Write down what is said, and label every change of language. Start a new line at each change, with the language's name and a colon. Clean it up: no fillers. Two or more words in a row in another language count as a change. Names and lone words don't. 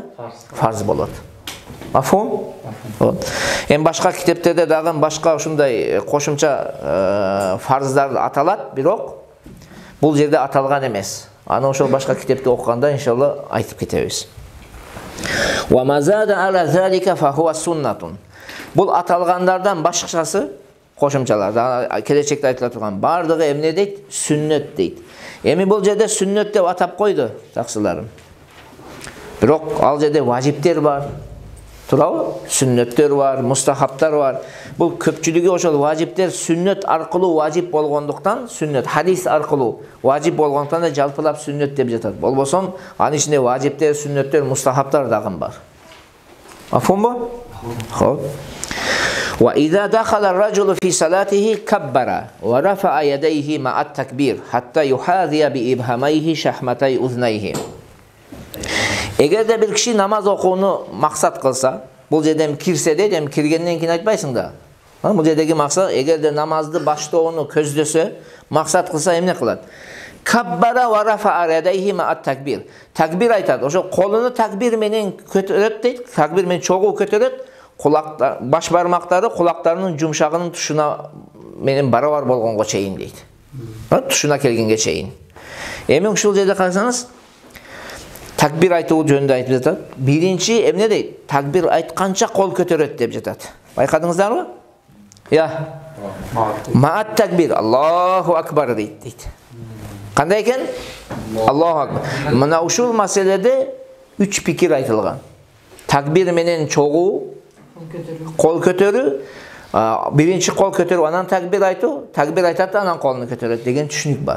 Kyrgyz: Фарз болот. Мафхум? Эми башка китептерде дагы башка ушундай кошумча фарздар аталат, бирок бул жерде аталган эмес. Аны ошол башка китепти окуганда иншалла айтып кетебиз.
Arabic: وما زاد على ذلك فهو سنة.
Kyrgyz: Бул аталгандардан башкасы кошумчалар. Келечекте айтыла турган бардыгы эмне дейт? Сүннөт дейт. Эми бул жерде сүннөт деп атап койду, таксыларым. Бирок ал жерде важиптер бар. Туурабы? Сүннөттөр бар, мустахабтар бар. Бул көпчүлүгү ошол важиптер сүннөт аркылуу важип болгондуктан, сүннөт хадис аркылуу важип болгондуктан да жалпылап сүннөт деп жатат. Болбосо анын ичинде важиптер, сүннөттөр, мустахабтар дагы бар. Мафхумбу? Хоп.
Arabic: وإذا دخل الرجل في صلاته كبر ورفع يديه مع التكبير حتى يحاذي بإبهاميه شحمتي أذنيه.
Kyrgyz: Эгерде бир киши намаз окууну максат кылса, бул жерден кирсе дейт, эми киргенден кийин айтпайсың да. Бул жердеги максат, эгерде намазды баштоону көздөсө, максат кылса эмне кылат?
Arabic: كبر ورفع يديه مع التكبير.
Kyrgyz: Такбир айтат. Ошо колуну такбир менен көтөрөт дейт. Такбир менен чогуу көтөрөт. Кулактар, баш бармактары кулактарынын жумшагынын тушуна менен барабар болгонго чейин дейт. Тушуна келгенге чейин. Эми ушул жерде карасаңыз, такбир айтуу жөнүндө айтып жатат. Биринчи эмне дейт? Такбир айтканча кол көтөрөт деп жатат. Байкадыңыздарбы?
Arabic: مع التكبير، الله أكبر
Kyrgyz: дейт. Кандай экен?
Arabic: الله أكبر.
Kyrgyz: Мына ушул маселеде 3 пикир айтылган. Такбир менен чогуу, кол көтөрүү, биринчи кол көтөрүп анан такбир айтуу, такбир айтат да анан колуну көтөрөт деген түшүнүк бар.